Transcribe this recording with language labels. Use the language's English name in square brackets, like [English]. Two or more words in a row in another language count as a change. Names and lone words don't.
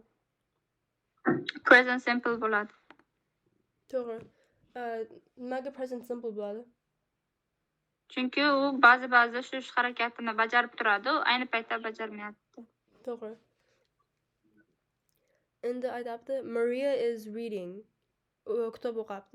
[English] Present simple [Uzbek] bo'ladi. To'g'ri. Nimaga [English] present simple [Uzbek] bo'ladi? Chunki u ba'zi shu ish harakatini bajarib turadi, u ayni paytda bajarmayapti. To'g'ri. Endi aytibdi [English] Maria is reading. [Uzbek] U kitob o'qiyapti.